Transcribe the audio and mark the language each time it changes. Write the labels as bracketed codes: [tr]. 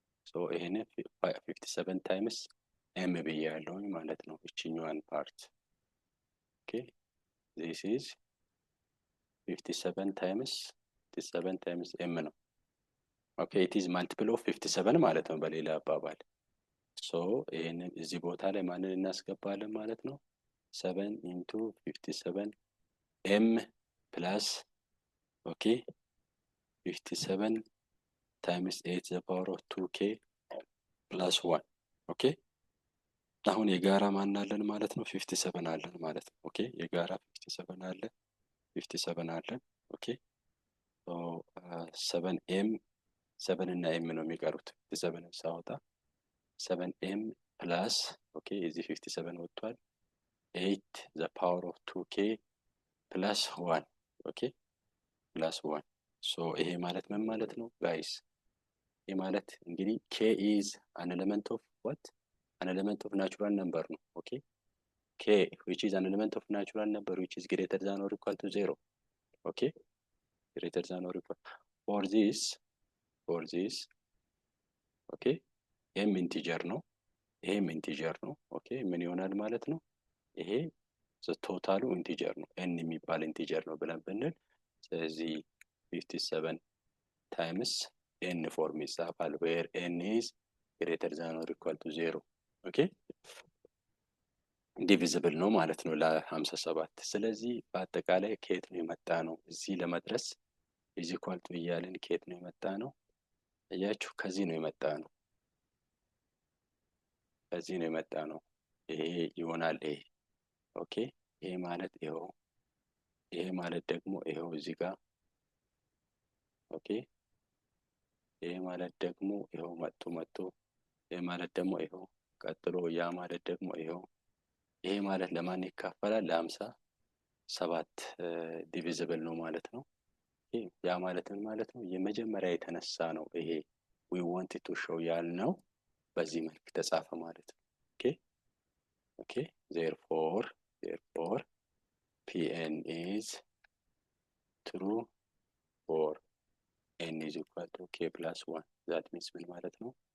[am] ሶ ይሄን 57 times m ብያለሁ ማለት ነው እቺኛዋን ፓርት። ኦኬ [en] this is 57 times m [am] ነው። ኦኬ [en] it is multiple of 57 [am] ማለት ነው በሌላ አባባል። ሶ ይሄንን እዚህ ቦታ ላይ ማንን እናስገባለን ማለት ነው? [en] 7 into 57 m plus ኦኬ 57 times 8 the power of 2k plus 1 ኦኬ [am] አሁን የጋራ ማን አለን ማለት ነው? 57 አለን ማለት ነው። ኦኬ የጋራ 57 አለ 57 አለን። ኦኬ ሶ 7m 7 እና m ነው የሚቀሩት። 57 ሳወጣ 7m plus ኦኬ እዚህ 57 ወጥቷል 8 the power of 2k plus 1 ኦኬ plus 1 ሶ ይሄ ማለት ምን ማለት ነው ጋይስ? ይሄ ማለት እንግዲህ [en] k is an element of what an element of natural number ነው። ኦኬ k which is an element of natural number which is greater than or equal to 0 ኦኬ greater than or equal for this ኦኬ m ኢንቲጀር ነው [am] ይሄም ኢንቲጀር ነው። ኦኬ ምን ይሆናል ማለት ነው? ይሄ ቶታሉ ኢንቲጀር ነው n የሚባል ኢንቲጀር ነው ብለን ብንል ስለዚህ 57 times n ፎርም ይጻፋል [en] where n is greater than or equal to 0 [am] ኦኬ ዲቪዚብል ነው ማለት ነው ለ57። ስለዚህ በአጠቃላይ ከየት ነው የመጣ ነው? እዚህ ለመድረስ is equal to እያልን ከየት ነው የመጣ ነው? እያችሁ ከዚህ ነው የመጣ ነው። ከዚህ ነው የመጣ ነው። ይሄ ይሆናል ይሄ ኦኬ ይሄ ማለት ይሄው ይሄ ማለት ደግሞ ይሄው እዚህ ጋር ኦኬ ይሄ ማለት ደግሞ ይሄው መጥቶ ይሄ ማለት ደግሞ ይሄው ቀጥሎ ያ ማለት ደግሞ ይሄው ይሄ ማለት ለማን ይካፈላል? ለ57 ዲቪዚብል ነው ማለት ነው። ያ ማለት ምን ማለት ነው? የመጀመሪያ የተነሳ ነው ይሄ we wanted to show ያልነው በዚህ መልክ ተጻፈ ማለት ነው። ኦኬ ኦኬ [en] therefore Pn is true for n is equal to k plus 1 [am] that means ምን ማለት ነው?